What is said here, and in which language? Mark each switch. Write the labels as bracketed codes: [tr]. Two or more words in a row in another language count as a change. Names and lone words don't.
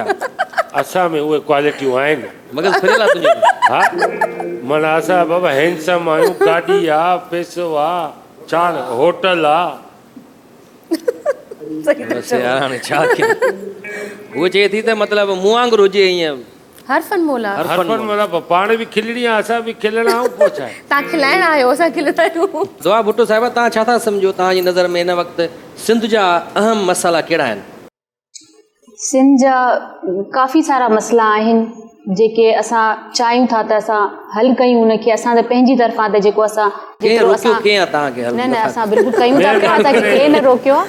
[sd] असां में उहे क्वालिटियूं आहिनि मगज़ फिरियल आहे तुंहिंजो हा माना असां बाबा हैंडसम आहियूं गाॾी आहे पैसो आहे चार होटल आहे बसि यार हाणे छा कयां उहो चए थी त मतिलबु मूं वांगुरु हुजे ईअं हरफन मोला हरफन मोला पाण बि खिलणी आहे असां बि खिलणा आहियूं पोइ छा आहे तव्हां खिलाइण आहियो असां खिलंदा आहियूं दुआ भुट्टो साहिबा तव्हां छा था सम्झो तव्हांजी नज़र में हिन वक़्तु सिंध जा अहम मसाला कहिड़ा आहिनि सिंध जा काफ़ी सारा मसइला आहिनि जेके असां चाहियूं था त असां हल कयूं उनखे असां त पंहिंजी तरफ़ां त जेको असां न न असां बिल्कुलु कयूं था पिया असांखे केर न रोकियो आहे